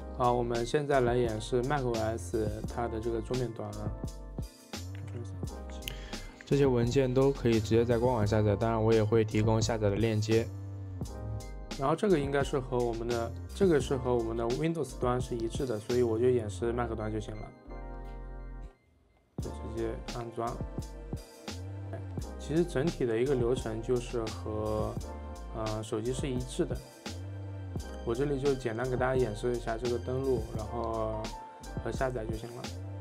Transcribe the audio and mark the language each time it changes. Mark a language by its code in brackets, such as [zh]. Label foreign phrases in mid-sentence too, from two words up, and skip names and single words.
[zh] 好，我們現在來演示 macOS 它的這個桌面端啊。这些文件都可以直接在官网下載，当然我也会提供下載的鏈接。然後這個應該是和我們的Windows 端是一致的，所以我就演示 Mac 端就行了。就直接安裝。其實整體的一個流程就是和手機是一致的。我這裡就簡單給大家演示一下這個登錄，然後和下載就行了。